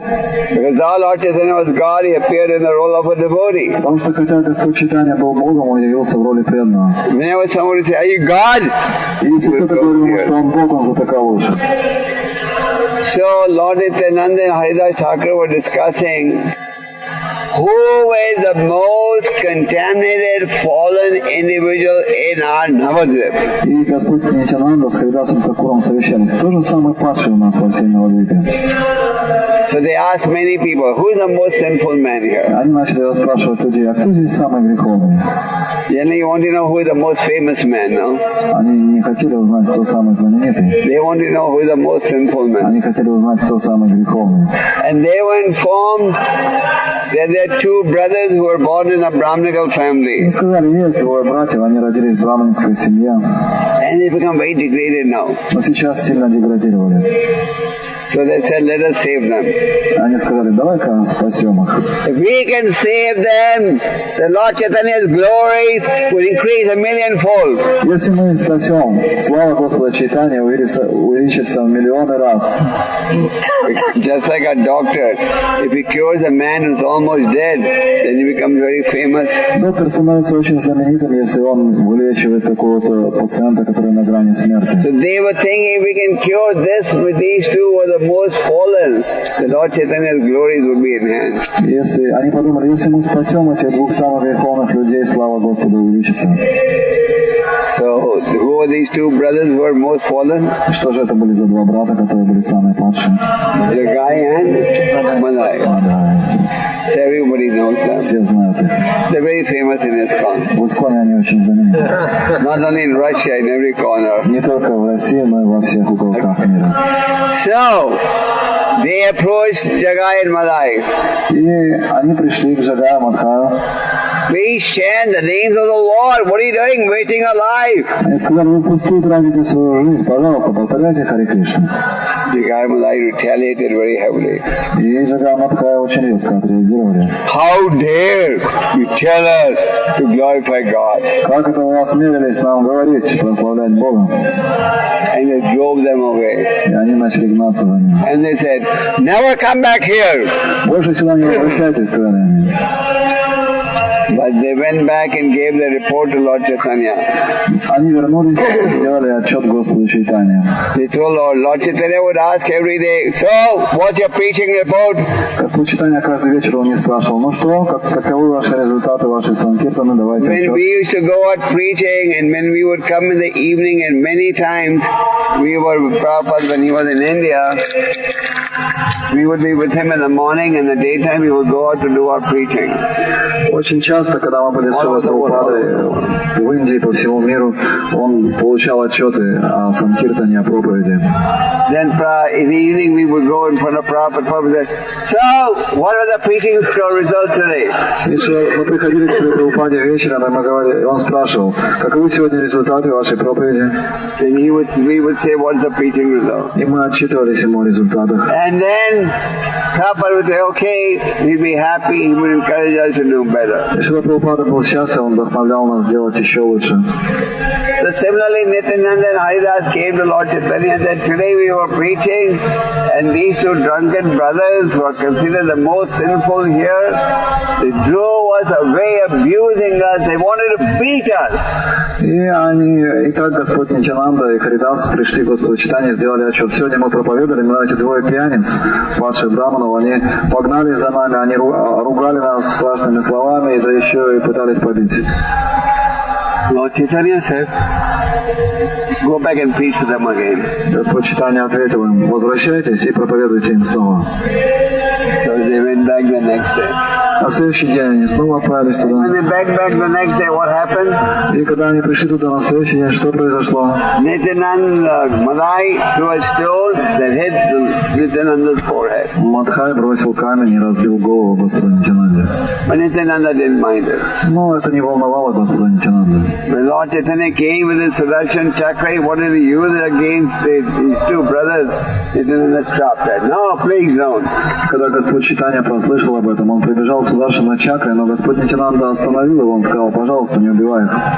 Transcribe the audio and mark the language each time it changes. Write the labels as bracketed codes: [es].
[en] Because our Lord Chaitanya was God, he appeared in the role of a devotee. [ru] Потому что хотя Господь Чайтанья был Богом, он явился в роли преданного. [en] Whenever somebody says, are you God? [ru] И если кто-то говорил ему, что он Бог, он затыкал уши. [en] So Lord Nityananda and Haridas Thakur were discussing who is the most contaminated, fallen individual in our Navadvip. [ru] И Господь Нитянанда с Харидасом Тхакуром совещались. Кто же самый падший у нас во всей Навадвипе? [en] So they asked many people, who is the most sinful man here? [ru] Они начали расспрашивать людей, а кто здесь самый греховный? [en] Generally you want to know who is the most famous man, no? [ru] Они не хотели узнать, кто самый знаменитый. [en] They want to know who is the most sinful man. [ru] Они хотели узнать, кто самый греховный. [en] And they were informed that there are two brothers who were born in a Brahminical family. [ru] Мы сказали, есть двое братьев, они родились в браманской семье, [en] And they become very degraded now. [ru] но сейчас сильно деградировали. [en] So they said, let us save them. [ru] Они сказали, давай-ка спасем их. [en] If we can save them, the Lord Chaitanya's glories will increase 1,000,000-fold. [ru] Если мы их спасем, слава Господа Чайтаньи увеличится в миллионы раз. [en] Just like a doctor, if he cures a man who's almost dead, then he becomes very famous. [ru] Доктор становится очень знаменитым, если он вылечивает какого-то пациента, который на грани смерти. [en] So they were thinking if we can cure this with these two who are the most fallen, the Lord Chaitanya's glories would be enhanced. [ru] Если они подумали, если мы спасем этих двух самых греховных людей, слава Господа увеличится. [en] So who are these two brothers who are most fallen? [ru] Что же это были за два брата, которые были самые падшие? [en] Jagai and Malai. So everybody knows them. [ru] Все знают их. [en] They're very famous in ISKCON. [ru] В ISKCON они очень знамениты. [en] Not only in Russia, in every corner. [ru] Не только в России, но и во всех уголках мира. [en] So they approached Jagai and Malai. [ru] И они пришли к Джагаю Мадхаю. [en] Please chant the names of the Lord. What are you doing? Wasting our life. [ru] Они сказали, вы впустую тратите свою жизнь, пожалуйста, повторяйте Харе Кришна. [en] Jagai and Malai retaliated very heavily. [ru] И Джагай Мадхая очень резко отреагировали. [en] How dare you tell us to glorify God? [ru] Как это вы осмелились нам говорить, прославлять Бога? [en] And they drove them away. [ru] И они начали гнаться за ним. [en] And they said, never come back here. [ru] Больше сюда не возвращайтесь, сказали они. [en] But they went back and gave the report to Lord Chaitanya. [ru] Они вернулись и сделали отчет Господу Чайтанье. [en] They told Lord Chaitanya would ask every day, so, what's your preaching report? [ru] Господь Чайтанья каждый вечер он не спрашивал, ну что, каковы ваши результаты, ваши санкиртаны, давайте [en] When [ru] отчет. [en] we used to go out preaching and when we would come in the evening and many times we were with Prabhupada when he was in India, we would be with him in the morning and in the daytime we would go out to do our preaching. [ru] Очень часто, когда мы были с Прабхупадой в Индии, по всему миру, он получал отчеты о санкиртане, о проповеди. [en] Then in the evening we would go in front of Prabhupada. Prabhupada said, so, what are the preaching results today? [ru] Мы приходили к Прабхупаде вечером, и мы говорили, и он спрашивал, каковы сегодня результаты вашей проповеди? [en] And we would say, what's the preaching result? [ru] И мы отчитывались ему о результатах. [en] And then Prabhupada would say, okay, he'd be happy, he would encourage us to do better. [ru] Если Прабхупада был счастлив, он вдохновлял нас делать еще лучше. [en] So similarly, Nityananda and Haridas came to Lord Chaitanya and said, today we were preaching and these two drunken brothers who are considered the most sinful here, they drove us away, abusing us, they wanted to beat us. [ru] И так Господь Нитянанда и Харидас пришли к Господу Чайтанье и сделали отчет. Сегодня мы проповедовали, но эти двое пьяниц, падших браманов, они погнали за нами, они ругали нас страшными словами, и да еще и пытались побить. [en] Lord Chaitanya said, go back and preach to them again. [ru] Господь Чайтанья ответил им, возвращайтесь и проповедуйте им снова. [en] So they went back the next day. [ru] На следующий день они снова отправились туда. [en] When they back the next day, what happened? [ru] И когда они пришли туда на следующий день, что произошло? [en] Nityananda Madhai threw a stone that hit Nityananda's forehead. [ru] Мадхай бросил камень и разбил голову Господа Нитянанде. [en] But Nityananda didn't mind it. [ru] Но это не волновало Господа Нитянанду. [en] When Lord Chaitanya came with his Sudarshan Chakra, what did he use against these two brothers? Nityananda stopped that. No, please don't. [ru] Когда Господь Чайтанья прослышал об этом, он прибежал сюда на чакры, но Господь Нитянанда остановил его, он сказал, пожалуйста, не убивай их.